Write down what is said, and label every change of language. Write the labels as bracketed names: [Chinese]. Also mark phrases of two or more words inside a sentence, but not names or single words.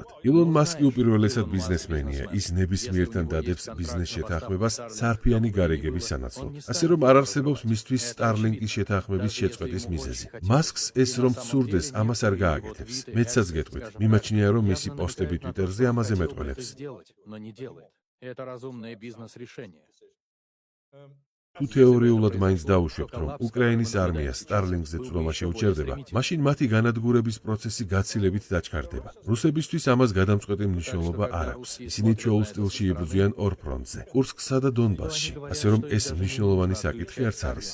[Georgian] ილონ მასკი უპირველესად ბიზნესმენია, ის ნებისმიერთან დადებს ბიზნეს შეთანხმებას სარფიანი გარეგების სანაცვლოდ. ასე რომ არ არსებობს მისთვის Starlink-ის შეთანხმების შეწყვეტის მიზეზი. მასკს ეს რომ სურდეს, ამას არ გააკეთებს. მეცაც გეტყვით, მიმაჩნია, რომ მისი პოსტები Twitter-ზე ამაზე მეტყველებს. [Russian] Сделать, но не делает. Это разумное бизнес-решение. [Georgian] თუ თეორიულად მაინც დაუშვებთ, რომ უკრაინის არმია Starlink-ზე წვდომა შეუჩერდება, მაშინ მათი განადგურების პროცესი გაცილებით დაჩქარდება. რუსებისთვის ამას გადამწყვეტი მნიშვნელობა არ აქვს. ისინი ჩვეულ სტილში იბრძვიან ორ ფრონტზე, კურსკსა და დონბასში, ასე რომ ეს მნიშვნელოვანი საკითხი არც არის.